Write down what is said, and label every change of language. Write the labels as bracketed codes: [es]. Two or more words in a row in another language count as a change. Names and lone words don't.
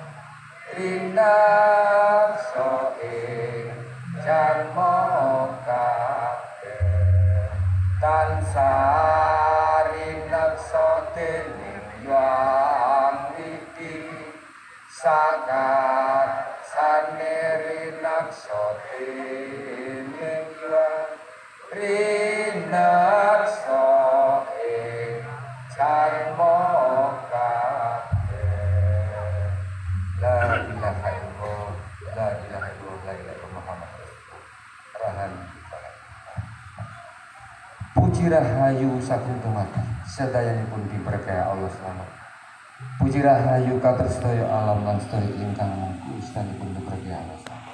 [jv] rineksa ing janma kabeh tansah rineksa dening Hyang Widi sakarsane rineksa dening Hyang rineksa ing janma kabeh. [ar] لا إله إلا الله، لا إله إلا الله، لا إله إلا الله محمد رسول الله. [jv] Puji rahayu saking tumati sedayanipun diberkahi Allah selamat. Puji rahayu katur sedaya alam lan sedaya ingkang mungku istanipun diberkahi Allah.